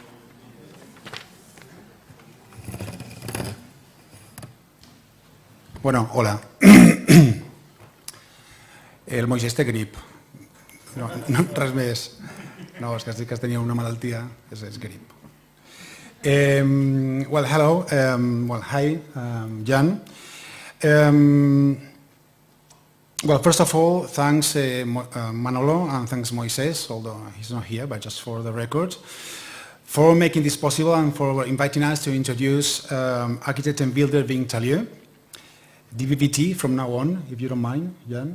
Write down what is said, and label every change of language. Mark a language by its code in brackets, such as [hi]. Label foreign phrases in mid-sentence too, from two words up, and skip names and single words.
[ca] Bueno, hola. El Moisés té grip. No, res més. No, és que tenia una malaltia, és grip. [en] Well, hello. Hi, Jan. Well, first of all, thanks Manolo and thanks Moisés, although he's not here, but just for the record, for making this possible and for inviting us to introduce architect and builder Vinck Taillieu, DVVT from now on, if you don't mind, Jan.